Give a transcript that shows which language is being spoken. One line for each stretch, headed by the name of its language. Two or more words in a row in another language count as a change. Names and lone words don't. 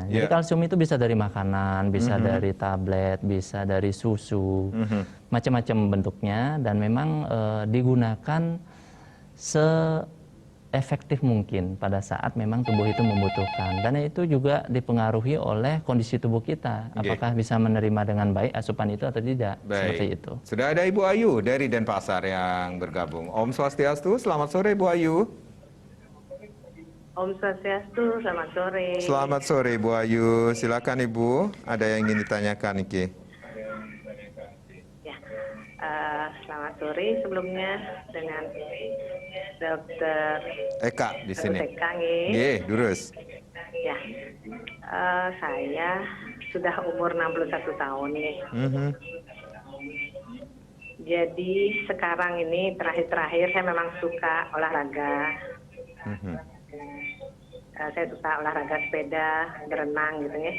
Indonesian: Jadi kalsium itu bisa dari makanan, bisa dari tablet, bisa dari susu, macam-macam bentuknya, dan memang digunakan seefektif mungkin pada saat memang tubuh itu membutuhkan. Dan itu juga dipengaruhi oleh kondisi tubuh kita, apakah bisa menerima dengan baik asupan itu atau tidak. Seperti itu. Sudah ada Ibu Ayu dari Denpasar yang bergabung.
Sanskrit: Om Swastiastu,
Indonesian: selamat sore Ibu Ayu.
Sanskrit: Om Swastiastu,
Indonesian: selamat sore. Selamat sore Ibu Ayu, silakan Ibu, ada yang ingin ditanyakan Niki. Ya, selamat sore sebelumnya dengan Dokter Eka di sini. Eka, nggih.
Balinese: Nggih, durus.
Indonesian: Ya, saya sudah umur 61 tahun nih. Jadi sekarang ini terakhir-terakhir saya memang suka olahraga. Saya suka olahraga sepeda, berenang gitu ya.